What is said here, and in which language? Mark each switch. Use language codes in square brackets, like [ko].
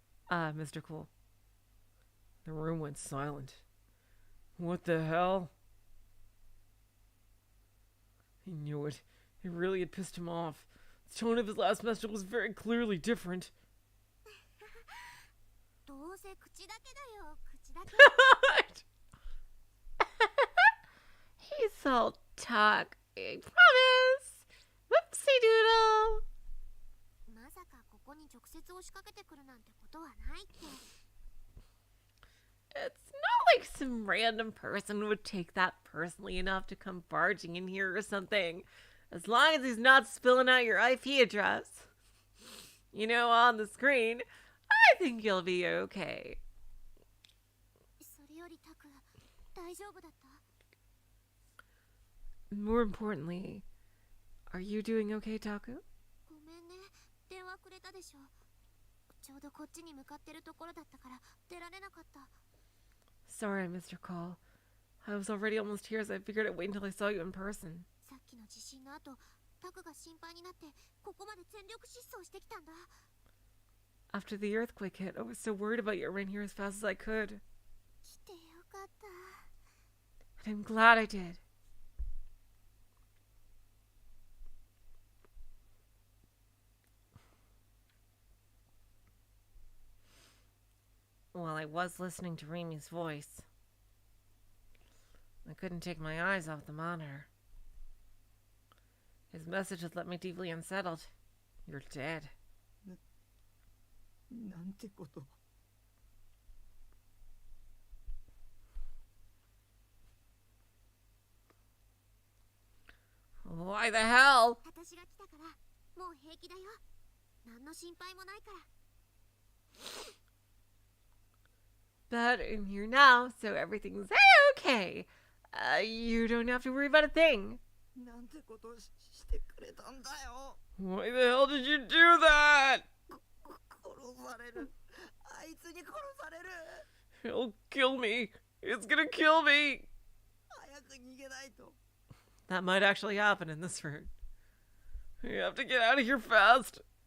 [en] Mr. Cool. The room went silent. What the hell? It really had pissed him off. The tone of his last message was very clearly different. [ja] どうせ口だけだよ、口だけ。 [en] He's all talk. I promise. Whoopsie doodle. [ja] まさかここに直接押しかけてくるなんてことはないって。 [en] It's not like some random person would take that personally enough to come barging in here or something. As long as he's not spilling out your IP address, you know, on the screen, I think you'll be okay. [ja] それよりタク、大丈夫だった？ [en] More importantly, are you doing okay, Taku? [ja] ごめんね、電話くれたでしょ。ちょうどこっちに向かってるところだったから出られなかった。 [en] Sorry I missed your call. I was already almost here, so I figured I'd wait until I saw you in person. [ja] さっきの地震の後、タクが心配になってここまで全力疾走してきたんだ。 [en] After the earthquake hit, I was so worried about you. I ran here as fast as I could. [ja] 来てよかった。 [en] And I'm glad I did. Well, I was listening to Rimi's voice. I couldn't take my eyes off the monitor. His message had left me deeply unsettled. You're dead. [ja] なんてこと。 [en] Why the hell? [ja] 私が来たからもう平気だよ。何の心配もないから。 [en] But I'm here now, so everything's okay. You don't have to worry about a thing. [ja] なんてことしてくれたんだよ。 [en] Why the hell did you do that? [ja] 殺される。あいつに殺される。 [en] He'll kill me. It's gonna kill me. [ja] 早く逃げないと。 [en] That might actually happen in this route. You have to get out of here fast.